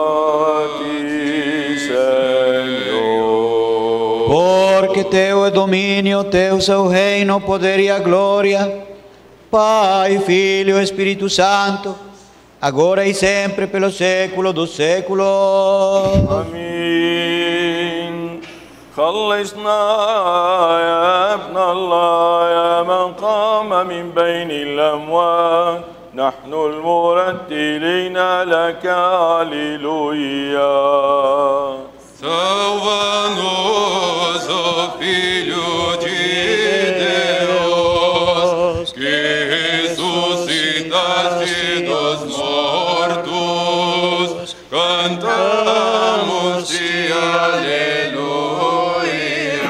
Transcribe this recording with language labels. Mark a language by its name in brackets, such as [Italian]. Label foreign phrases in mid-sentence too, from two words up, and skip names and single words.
[Portuguese] Porque Teu é domínio, Teu é o reino, o poder e a glória, Pai, Filho e Espírito Santo, agora e sempre, pelos séculos dos séculos. Amém. [Arabic] خلصنا يا ابن الله يا من قام من بين الأموات نحن المرتلين لك هللويا. [Portuguese] Salva-nos, ó Filho de Deus, que ressuscitaste dos mortos, cantamos-te aleluia.